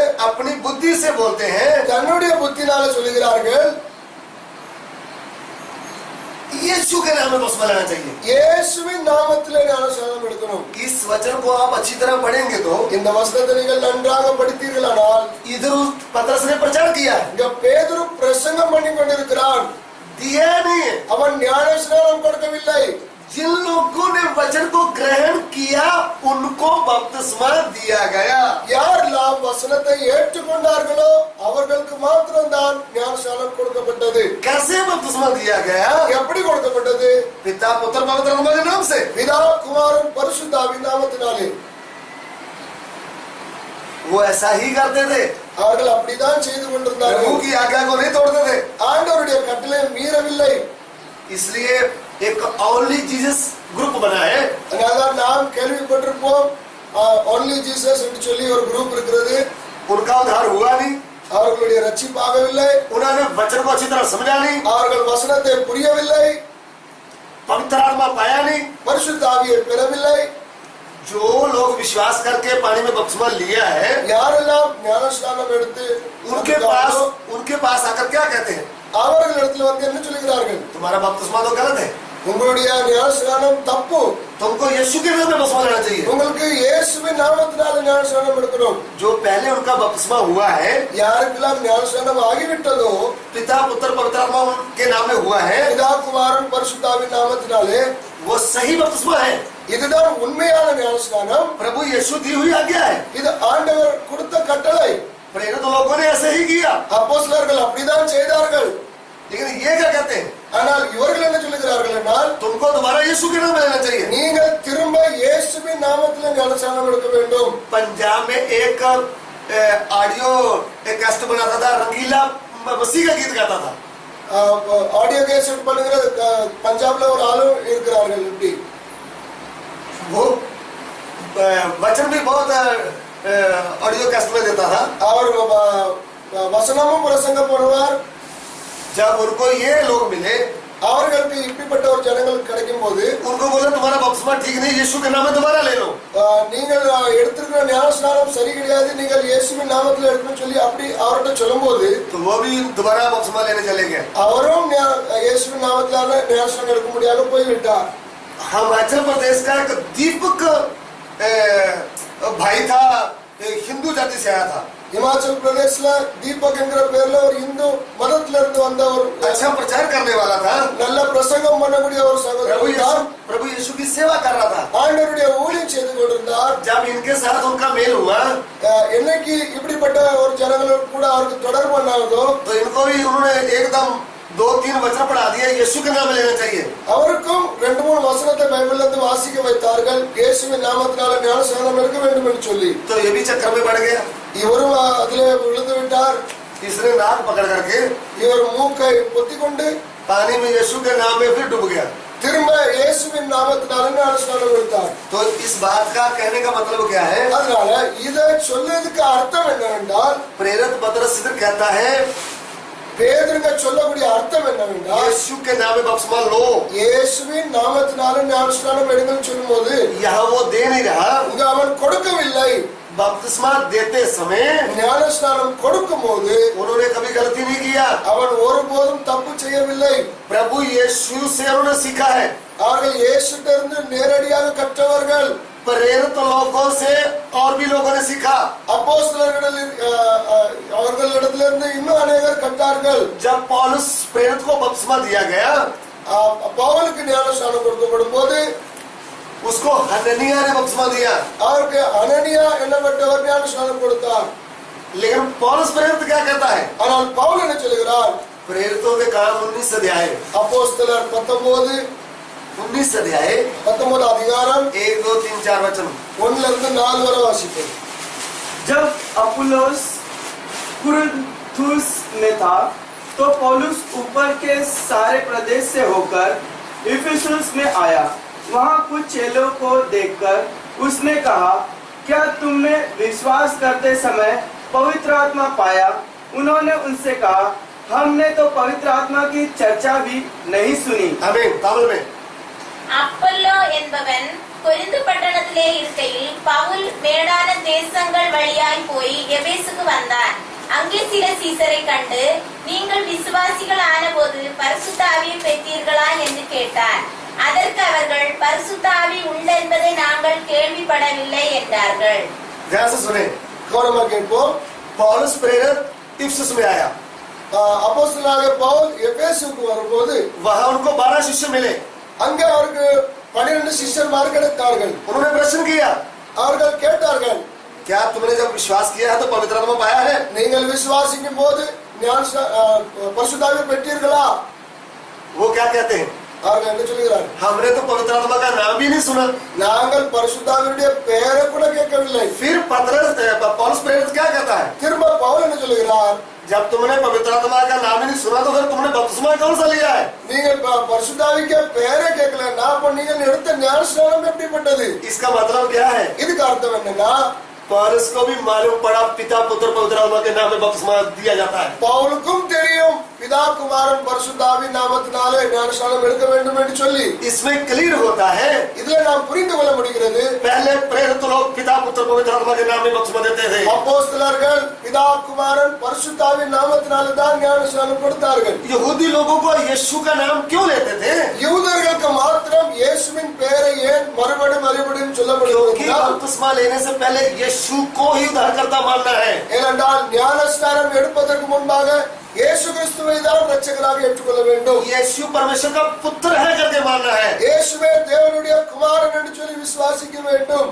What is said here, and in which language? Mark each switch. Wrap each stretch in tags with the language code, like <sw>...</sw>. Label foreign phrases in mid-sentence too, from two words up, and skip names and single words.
<hi>अपनी बुद्धि से बोलते हैं।</hi> <ta>தன்னுடைய புத்தினால சொல்லுகிறார்கள்,</ta> <hi>यीशु के नाम में बपतिस्मा लेना चाहिए।</hi> <ta>இயேசுவின் நாமத்திலே ஞானஸ்நானம் எடுக்கணும்।</ta> <hi>इस वचन को आप अच्छी तरह पढ़ेंगे तो</hi> <ta>இந்த வசனத்தை நீங்கள் நன்றாக படித்தீர்களானால்</ta> <hi>इधर पतरस ने प्रचार किया है,</hi> <ta>இங்க பேதுரு பிரசங்கம் பண்ணி கொண்டிருக்கிறான்।</ta> <hi>दिया नहीं है।</hi> <ta>அவன் ஞானஸ்நானம் கொடுக்கவில்லை।</ta> <hi>जिन लोगों ने वचन को ग्रहण किया उनको बपतिस्मा दिया गया।</hi> <ta>யாரெல்லாம் வசனத்தை ஏற்றுக்கொண்டார்களோ அவர்களுக்கு மாத்திரம்தான் ஞானஸ்நானம் கொடுக்கப்பட்டது।</ta> <hi>कैसे बपतिस्मा दिया गया?</hi> <ta>எப்படி கொடுக்கப்பட்டது?</ta> <hi>पिता पुत्र पवित्र आत्मा के नाम से।</hi> <ta>பிதா குமாரன் பரிசுத்தாவின் நாமத்தினாலே।</ta> <hi>वो ऐसा ही करते थे,</hi> <ta>அவர்கள் அப்படிதான் செய்து</ta> <hi>प्रभु</hi> <ta>கொண்டிருந்தார்கள்।</ta> <hi>की आज्ञा को नहीं तोड़ते थे।</hi> <ta>ஆண்டவருடைய கட்டளை மீறவில்லை।</ta> <hi>इसलिए एक ओनली जीसस ग्रुप बना है।</hi> <ta>அதனால்தான் நாம் கேள்விப்பட்டிருப்போம், ஒன்லி ஜீசஸ் என்று சொல்லி ஒரு குரூப் இருக்கிறது।</ta> <hi>उनका उद्धार हुआ नहीं,</hi> <ta>அவர்களுடைய ரட்சிப்பாகவில்லை,</ta> <hi>उन्होंने वचन को अच्छी तरह समझा नहीं,</hi> <ta>அவர்கள் வசனத்தை புரியவில்லை,</ta> <hi>पवित्र आत्मा पाया नहीं।</hi> <ta>பரிசுத்த ஆவியை பெறவில்லை।</ta> <hi>जो लोग विश्वास करके पानी में बपतिस्मा लिया है,</hi> <ta>யாரெல்லாம் ஞானஸ்நானம் எடுத்து</ta> <hi>उनके पास आकर क्या कहते हैं?</hi> <ta>அவர்களிடத்தில் வந்து என்ன சொல்லுகிறார்கள்?</ta> <hi>तुम्हारा बपतिस्मा तो गलत है,</hi> <ta>உங்களுடைய ஞானஸ்நானம் தப்பு,</ta> <hi>तुमको यीशु के नाम में बपतिस्मा लेना चाहिए।</hi> <ta>உங்களுக்கு இயேசுவின் நாமத்தினால ஞானஸ்நானம் எடுக்கணும்।</ta> <hi>जो पहले उनका बपतिस्मा हुआ है,</hi> <ta>யாருக்கெல்லாம் ஞானஸ்நானம் ஆகிவிட்டதோ</ta> <hi>पिता पुत्र पवित्र आत्मा के नाम में हुआ है,</hi> <ta>பிதா குமாரன் பரிசுத்தாவின் நாமத்தினாலே,</ta> <hi>वो सही बपतिस्मा है।</hi> <ta>இதுதான் உண்மையான ஞானஸ்நானம்।</ta> <hi>प्रभु यीशु दी हुई आज्ञा है।</hi> <ta>இது ஆண்டவர் கொடுத்த கட்டளை।</ta> <hi>प्रेरित लोगों ने ऐसे ही किया,</hi> <ta>அப்போஸ்தலர்கள் அப்படிதான் செய்தார்கள்।</ta> <hi>लेकिन ये क्या कहते हैं?</hi> <ta>ஆனால் இவர்கள் என்ன சொல்லுகிறார்கள் என்றால்,</ta> <hi>तुमको दोबारा यीशु के नाम में लेना चाहिए।</hi> <ta>நீங்கள் திரும்ப இயேசுவின் நாமத்தில் ஞானஸ்நானம் எடுக்க வேண்டும்।</ta> <hi>पंजाब में एक</hi> <en>audio cassette</en> <hi>बनाता था, रंगीला मसीह का गीत गाता था।</hi> <en>audio cassette</en> <ta>பண்ணுகிற பஞ்சாப்ல ஒரு ஆளும் இருக்கிறார்கள்। இப்படி</ta> <hi>वो वचन भी बहुत</hi> <en>audio cassette</en> <hi>में देता था।</hi> <ta>அவர் வசனமும் பிரசங்கம் பண்ணுவார்।</ta> <hi>जब उनको ये लोग मिले,</hi> <ta>அவர்களுக்கு இப்படிப்பட்ட ஒரு ஜனங்கள் கிடைக்கும் போது</ta> <hi>उनको बोला तुम्हारा बपतिस्मा ठीक नहीं, यीशु के नाम में दोबारा ले लो।</hi> <ta>நீங்கள் எடுத்திருக்கிற ஞானஸ்நானம் சரி கிடையாது, நீங்கள் இயேசுவின் நாமத்தில் எடுக்கணும்னு சொல்லி அப்படி அவர்கிட்ட சொல்லும் போது</ta> <hi>तो वो भी दोबारा बपतिस्मा लेने चले गए।</hi> <ta>அவரும் இயேசுவின் நாமத்திலான ஞானஸ்நானம் எடுக்க முடியாத போய்விட்டார்।</ta> <hi>हिमाचल प्रदेश का एक दीपक भाई था, हिंदू जाति से आया था।</hi> <ta>இமாச்சல் பிரதேஷ்ல தீபக் என்கிற பேர்ல ஒரு இந்து மதத்துல இருந்து வந்த ஒரு</ta> <hi>अच्छा प्रचार करने वाला था,</hi> <ta>நல்ல பிரசங்கம் பண்ணக்கூடிய ஒரு சகோதரர்</ta> <hi>प्रभु यीशु की सेवा कर रहा था।</hi> <ta>ஆண்டவருடைய ஊழியம் செய்து கொண்டிருந்தார்.</ta> <hi>जब इनके साथ उनका मेल हुआ</hi> <ta>என்னைக்கு இப்படிப்பட்ட ஒரு ஜனங்களோடு கூட அவருக்கு தொடர்பு பண்ணாதோ</ta> <hi>तो इनको भी उन्होंने एकदम 2-3 वचन पढ़ा दिया, यीशु के नाम लेना चाहिए।</hi> <ta>அவருக்கும் 2-3 வசனத்தை பைபிள்ல இருந்து வாசிக்க வைத்தார்கள். இயேசுவின் நாமத்தினால ஞானஸ்நானம் எடுக்க வேண்டும் என்று சொல்லி.</ta> <hi>तो ये भी चक्कर में पड़ गया।</hi> <ta>இவரும் அதிலே விழுந்து விட்டார்.</ta> <hi>तीसरे नाक पकड़ करके</hi> <ta>இவர் மூக்கை பொத்திக்கொண்டு</ta> <hi>पानी में यीशु के नाम में फिर डूब गया।</hi> <ta>திரும்ப இயேசுவின் நாமத்தினால ஞானஸ்நானம் எடுத்தார்.</ta> <hi>तो इस बात का कहने का मतलब क्या है?</hi> <ta>அதனால இதை சொல்றதுக்கு அர்த்தம் என்னவென்றால்,</ta> <hi>प्रेरित पतरस इधर कहता है</hi> <ta>பேதுருங்க சொல்லக்கூடிய அர்த்தம் என்னவென்றால்,</ta> <hi>यीशु के नाम में बपतिस्मा लो।</hi> <ta>இயேசுவின் நாமத்தினால ஞானஸ்நானம் எடுங்கன்னு சொல்லும்போது</ta> <hi>यहाँ वो दे नहीं रहा,</hi> <ta>இங்க அவன் கொடுக்கவில்லை.</ta> <hi>बपतिस्मा देते समय</hi> <ta>ஞானஸ்நானம் கொடுக்கும் போது</ta> <hi>उन्होंने कभी गलती नहीं किया।</hi> <ta>அவன் ஒருபோதும் தப்பு செய்யவில்லை.</ta> <hi>प्रभु यीशु से उन्होंने सीखा है।</hi> <ta>அவர்கள் இயேசுவிலிருந்து நேரடியாக கற்றவர்கள்.</ta> <hi>प्रेरित लोगों से और भी लोगों ने सीखा।</hi> <ta>அவர்களிடத்திலிருந்து இன்னும் அநேகர் கற்றார்கள்.</ta> <hi>जब पौलुस प्रेरित को बपतिस्मा दिया गया,</hi> <ta>பவுலுக்கு ஞானஸ்நானம் கொடுக்கப்படும் போது</ta> <hi>उसको हननिया ने बपतिस्मा दिया।</hi> <ta>அவருக்கு அனனியா என்னப்பட்டவர் ஞானஸ்நானம் கொடுத்தார்.</ta> <hi>लेकिन पौलुस प्रेरित क्या कहता है?</hi> <ta>ஆனால் பவுல் என்ன சொல்கிறார்?</ta> <hi>प्रेरितों के काम 19 अध्याय,</hi> <ta>அப்போஸ்தலர் 19 அதிகாரம்</ta> <hi>1 2 3 4 वचन।</hi> <ta>1-4 வரை வாசிப்போம்.</ta> <hi>जब अपुल्लोस कुरिन्थुस में था तो पौलुस ऊपर के सारे प्रदेश से होकर इफिसुस में आया। वहां कुछ चेलों को देखकर उसने कहा, क्या तुमने विश्वास करते समय पवित्र आत्मा पाया? उन्होंने उनसे कहा, हमने तो पवित्र आत्मा की चर्चा भी नहीं सुनी। आमीन। तमिल में</hi> <ta>அப்பல்லோ என்பவன் கொரிந்து பட்டணத்திலே இருக்கையில் பவுல் மேடான தேசங்கள் வழியாய் போய் எபேசுக்கு வந்தான். அங்கே சில சீசரை கண்டு, நீங்கள் விசுவாசிகள் ஆனபோது பரிசுத்த ஆவியை பெற்றீர்களா என்று கேட்டான். அதற்கு அவர்கள், பரிசுத்த ஆவி உண்டென்பதை நாங்கள் கேள்விப்படவில்லை என்றார்கள்.</ta> <hi>ध्यान से सुने।</hi> <ta>கவனமா கேட்போம்.</ta> <hi>पौलुस प्रेरित इफिसुस में आया।</hi> <ta>அப்போஸ்தலனாகிய பவுல் எபேசுக்கு வரும்போது</ta> <hi>वहां उनको 12 शिष्य मिले।</hi> <ta>அங்கே அவருக்கு 12 சிஷ்யர்கள் கிடைத்தார்கள்.</ta> <hi>उन्होंने प्रश्न किया,</hi> <ta>அவர்கள் கேட்டார்கள்,</ta> <hi>क्या तुमने जब विश्वास किया है तो पवित्र आत्मा पाया है?</hi> <ta>நீங்கள் விசுவாசிக்கும் போது பரிசுத்த ஆவியை பெற்றீர்களா?</ta> <hi>वो क्या कहते हैं?</hi> <ta>அவர்கள் என்ன சொல்கிறார்கள்?</ta> <hi>हमने तो पवित्र आत्मा का नाम भी नहीं सुना।</hi> <ta>நாங்கள் பரிசுத்த ஆவியுடைய பெயரை கூட கேட்கவில்லை.</ta> <hi>फिर पौलुस प्रेरित क्या कहता है?</hi> <ta>திரும்ப பவுல் என்ன சொல்கிறார்?</ta> <hi>जब तुमने पवित्र आत्मा का नाम ही नहीं सुना तो फिर तुमने बपतिस्मा कौन सा लिया है?</hi> <ta>நீங்கள் பரிசுத்த ஆவிக்கு பெயரை கேட்கலன்னா அப்ப நீங்கள் எடுத்த ஞானஸ்நானம் எப்படிப்பட்டது?</ta> <hi>इसका मतलब क्या है?</hi> <ta>இதுக்கு அர்த்தம் என்னன்னா,</ta> <hi>पौलुस को भी मालूम पड़ा पिता पुत्र पवित्र आत्मा के नाम में बपतिस्मा दिया जाता है।</hi> <ta>பவுலுக்கும் தெரியும் பிதா குமாரன் பரிசுத்த ஆவி நாமத்தினாலே ஞானஸ்நானம் எடுக்க வேண்டும் என்று சொல்லி.</ta> <hi>इसमें क्लियर होता है,</hi> <ta>இதுல நாம் புரிந்து கொள்ள முடிகிறது,</ta> <hi>पहले प्रेरित लोग पिता पुत्र पवित्र आत्मा के नाम में बपतिस्मा देते थे।</hi> <ta>அப்போஸ்தலர்கள் பிதா குமாரன் பரிசுத்த ஆவி நாமத்தினாலே தான் ஞானஸ்நானம் கொடுத்தார்கள்.</ta> <hi>यहूदी लोगों को यीशु का नाम क्यों लेते थे?</hi> <ta>யூதர்களுக்கு மாத்திரம் இயேசுவின் பெயரை ஏன் மறுபடியும் சொல்லப்படுகிறது?</ta> <hi>क्योंकि बपतिस्मा लेने से पहले यीशु को ही उद्धारकर्ता मानना है।</hi> <ta>ஏனென்றால் ஞானஸ்நானம் எடுப்பதற்கு முன்பாக இயேசு கிறிஸ்துவை தான் இரட்சகராக ஏற்றுக்கொள்ள வேண்டும்.</ta> <hi>यीशु परमेश्वर का पुत्र है करके मानना है।</hi> <ta>இயேசுவே தேவனுடைய குமாரன் என்று சொல்லி விசுவாசிக்க வேண்டும்.</ta>